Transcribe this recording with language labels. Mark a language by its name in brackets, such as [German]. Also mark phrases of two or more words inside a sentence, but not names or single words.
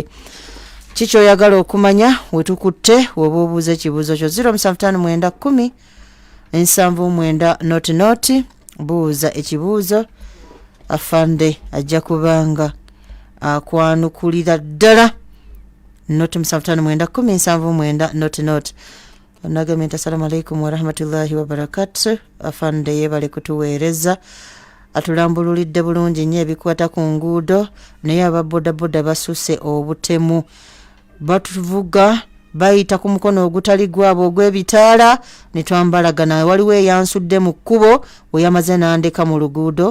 [Ganda] Kiki oyagala okumanya wetukutte woba obuuza ekibuuzo kyo 0751 noti noti buuza ekibuuzo afande ajja kubanga akwanukulira ddala noti 7510 noti noti. [Arabic] Nagamenta السلام عليكم ورحمة الله وبركاته. [Ganda] Afande yebale kutuweereza atulambululidde bulungi nnyo ebikwata ku nguudo naye ababodaboda basuse obutemu batuvuga bayita ku mukono ogutali gwabo ogw'ebitaala ne twambalagana. Waliwo eyansudde mu kkubo we yamaze n'andeka mu luguudo.